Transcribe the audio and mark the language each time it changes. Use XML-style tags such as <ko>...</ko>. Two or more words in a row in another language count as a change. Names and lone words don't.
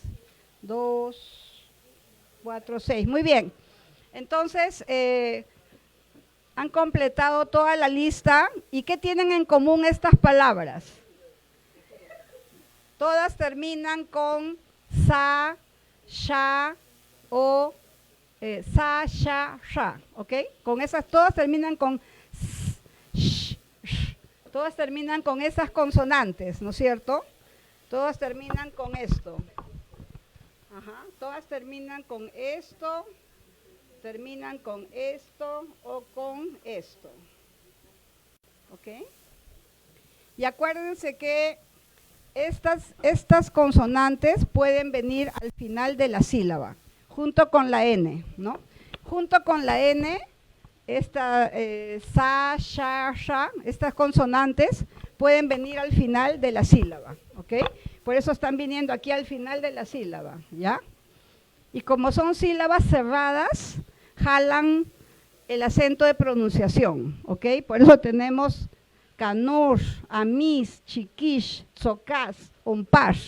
<es>2, 4, 6. Muy bien. Entonces, han completado toda la lista. ¿Y qué tienen en común estas palabras? Todas terminan con sa, sha o sa, sha, sha, ¿ok? Con esas, todas terminan con s, sh, sh, todas terminan con esas consonantes, ¿no es cierto? Todas terminan con esto. Ajá, todas terminan con esto, o con esto. ¿Ok? Y acuérdense que estas consonantes pueden venir al final de la sílaba, junto con la N, ¿no? Junto con la N, esta sa, sha, sha, estas consonantes pueden venir al final de la sílaba, ¿ok? Por eso están viniendo aquí al final de la sílaba, ¿ya? Y como son sílabas cerradas, jalan el acento de pronunciación, ¿ok? Por eso tenemos Kanush, Amis, Chiquish, Tzocas, Ompash.</es>